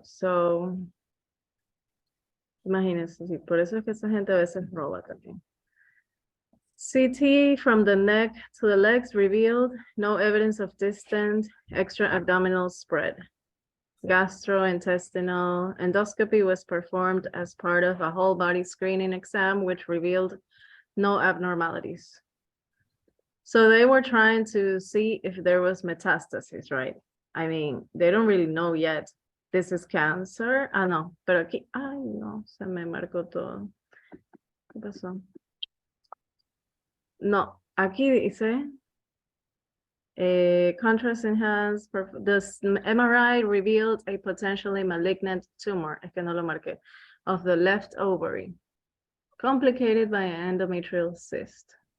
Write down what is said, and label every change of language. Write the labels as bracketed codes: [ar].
[es] So, imagínense, sí, por eso es que esa gente a veces roba también. [en] CT from the neck to the legs revealed no evidence of distant extra-abdominal spread. Gastrointestinal endoscopy was performed as part of a whole body screening exam, which revealed no abnormalities. So they were trying to see if there was metastasis, right? I mean, they don't really know yet. This is cancer. [es] Ah, no, pero aquí, ay, no, se me marcó todo. ¿Qué pasó? No, aquí dice, [en] contrast enhanced, the MRI revealed a potentially malignant tumor, [es] es que no lo marqué, [en] of the left ovary, complicated by an endometrial cyst.